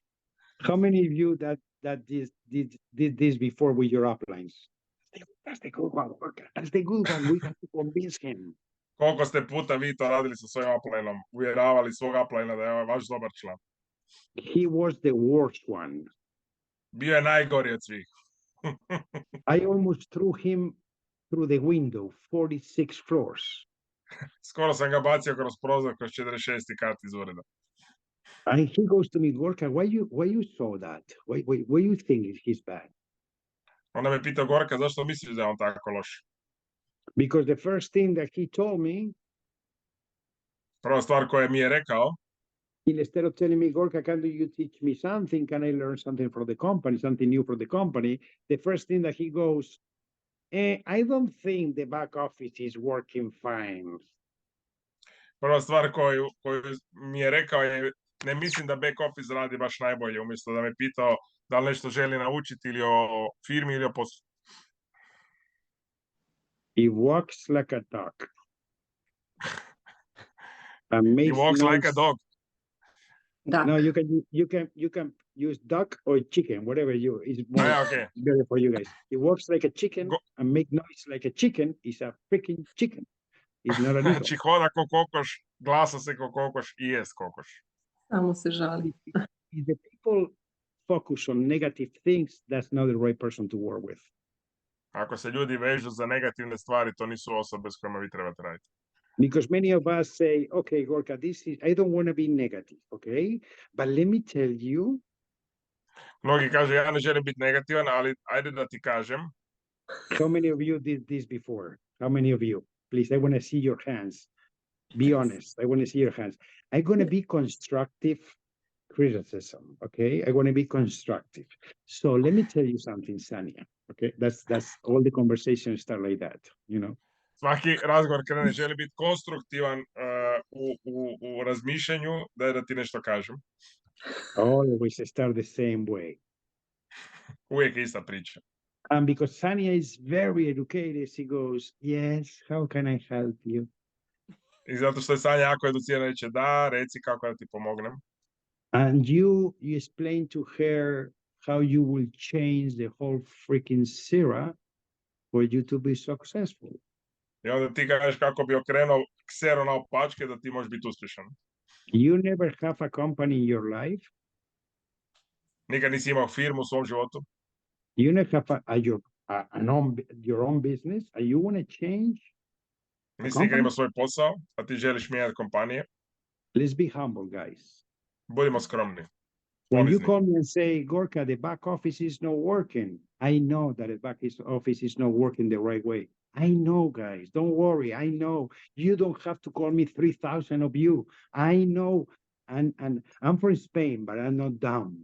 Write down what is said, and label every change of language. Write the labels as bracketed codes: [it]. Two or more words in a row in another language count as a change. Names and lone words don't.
[en] How many of you that did this before with your uplines? That's the good one, Gorka. That's the good one. We have to convince him. [hr] Koliko ste puta vi to radili sa svojim uplineom, uvjeravali svog uplinea da je ovaj vaš dobar član? [en] He was the worst one. [hr] Bio je najgori od svih. [en] I almost threw him through the window, 46 floors. [hr] Skoro sam ga bacio kroz prozor, kroz 46. kat iz ureda. [en] And he goes to me, Gorka, why you saw that? Why you think he's bad? [hr] Onda me pitao, Gorka, zašto misliš da je on tako loš? [en] Because the first thing that he told me, [hr] Prva stvar koju mi je rekao, [en] instead of telling me, Gorka, can you teach me something? Can I learn something from the company, something new for the company? The first thing that he goes, I don't think the back office is working fine. [hr] prva stvar koju mi je rekao je, ne mislim da [en] back office [hr] radi baš najbolje, umjesto da me pitao da li nešto želi naučiti ili o firmi ili o poslu. [en] He walks like a dog. And He walks like a dog. [hr] Da. [en] No, you can use duck or chicken, whatever is more Okay. better for you guys. He walks like a chicken and make noise like a chicken. He's a freaking chicken. He's not an eagle. [hr] Znači hoda ko kokoš, glasa se ko kokoš i jest kokoš. Samo se žali. [en] If the people focus on negative things, that's not the right person to work with. [hr] Ako se ljudi vežu za negativne stvari, to nisu osobe s kojima vi trebate raditi. [en] Because many of us say, okay, Gorka, I don't want to be negative, okay? But let me tell you. [hr] Mnogi kažu, ja ne želim biti negativan, ali ajde da ti kažem. [en] How many of you did this before? How many of you? Please, I want to see your hands. Be honest. I want to see your hands. I'm going to be constructive criticism, okay? I want to be constructive. So let me tell you something, Sania, okay? That's all the conversations start like that, you know? [hr] Svaki razgovor krene, želi biti konstruktivan u razmišljanju, da ti nešto kažem. [en] Always start the same way. [hr] Uvijek je ista priča. [en] And because Sania is very educated, she goes, yes, how can I help you? [hr] I zato što je Sanja jako educirana, reče da, reci kako da ti pomognem. [en] And you explain to her how you will change the whole freaking Xera for you to be successful. [hr] I onda ti kažeš kako bi okrenuo Xeru na opačke da ti možeš biti uspješan. [en] You never have a company in your life. [hr] Nikad nisi imao firmu u svom životu. [en] You never have your own business, and you want to change. [hr] Nisi nikad imao svoj posao, a ti želiš mijenjati kompanije. [en] Let's be humble, guys. [hr] Budimo skromni. [en] When you call me and say, Gorka, the back office is not working, I know that the back office is not working the right way. I know, guys. Don't worry. I know. You don't have to call me 3,000 of you. I know. And I'm from Spain, but I'm not dumb.